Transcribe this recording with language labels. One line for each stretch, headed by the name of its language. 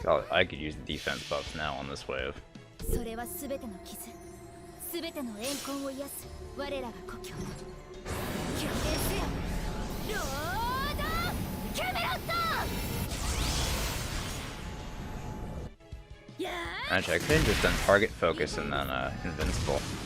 English: I could use the defense buffs now on this wave.
Japanese: それはすべての傷、すべての怨恨を癒す我らが故郷だ。決定せよ、ロード・キャメロット。
English: Actually, I could have just done target focus and then invincible.